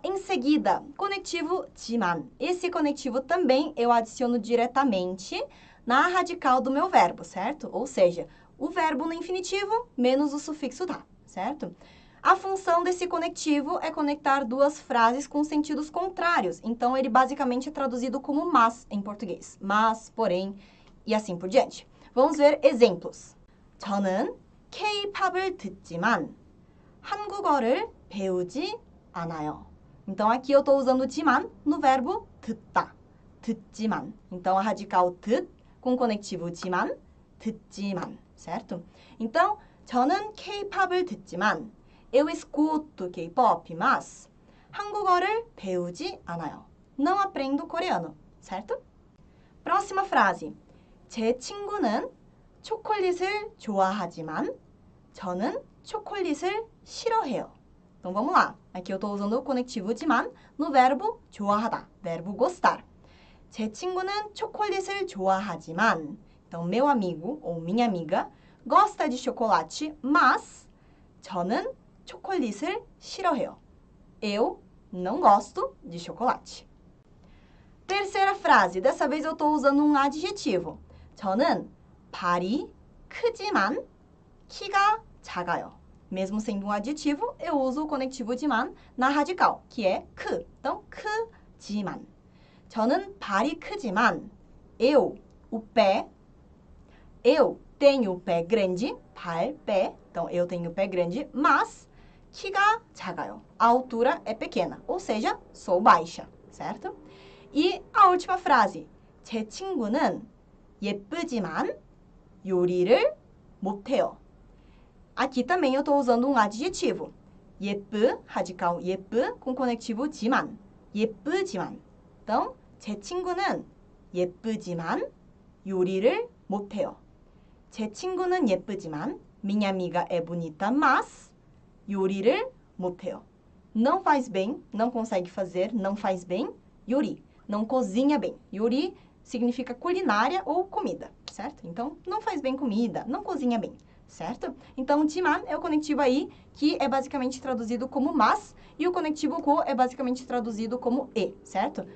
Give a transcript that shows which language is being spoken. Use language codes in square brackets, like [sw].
[pt] Em seguida, conectivo 지만. Esse conectivo também eu adiciono diretamente na radical do meu verbo, certo? Ou seja, o verbo no infinitivo menos o sufixo tá, certo? A função desse conectivo é conectar duas frases com sentidos contrários. Então, ele basicamente é traduzido como mas em português. Mas, porém, e assim por diante. Vamos ver exemplos. [ko] 저는 K-팝을 듣지만 한국어를 배우지 않아요. [pt] Então, aqui eu estou usando 지만 no verbo 듣다. [ko] 듣지만. [pt] Então, a radical 듣 com conectivo 지만, 듣지만, certo? Então, [ko] 저는 K-팝을 듣지만 [pt] eu escuto K-pop, mas [ko] 한국어를 배우지 않아요. [pt] Não aprendo coreano, certo? Próxima frase. [ko] 제 친구는 초콜릿을 좋아하지만 저는 초콜릿을 싫어해요. [pt] Então, vamos lá. Aqui eu estou usando o conectivo 지만 no verbo 좋아하다, verbo gostar. [ko] 제 친구는 초콜릿을 좋아하지만, [pt] então, meu amigo ou minha amiga gosta de chocolate, mas [ko] 저는 초콜릿을 싫어해요. [pt] Eu não gosto de chocolate. Terceira frase. Dessa vez eu estou usando um adjetivo. [ko] 저는 발이 크지만 키가 작아요. [pt] Mesmo sendo um adjetivo, eu uso o conectivo 지만 na radical, que é 크. Então, 크지만. [ko] 저는 발이 크지만 [pt] eu, o pé, eu tenho o pé grande, 발, pé. Então, eu tenho o pé grande, mas [ko] 키가 작아요. [pt] A altura é pequena, ou seja, sou baixa, certo? E a última frase. [ko] 제 친구는 예쁘지만 요리를 못해요. [pt] Aqui também eu estou usando um adjetivo. 예쁘, radical 예쁘, com conectivo 지만. [ko] 예쁘지만. Então, 제 친구는 예쁘지만 요리를 못해요. 제 친구는 예쁘지만 [pt] minha amiga é bonita, mas [ko] 요리를 못해요. [pt] Não faz bem, não consegue fazer, não faz bem, 요리. Não cozinha bem. 요리 significa culinária ou comida, certo? Então, não faz bem comida, não cozinha bem, certo? Então, 지만 é o conectivo aí que é basicamente traduzido como mas e o conectivo 고 é basicamente traduzido como e, certo?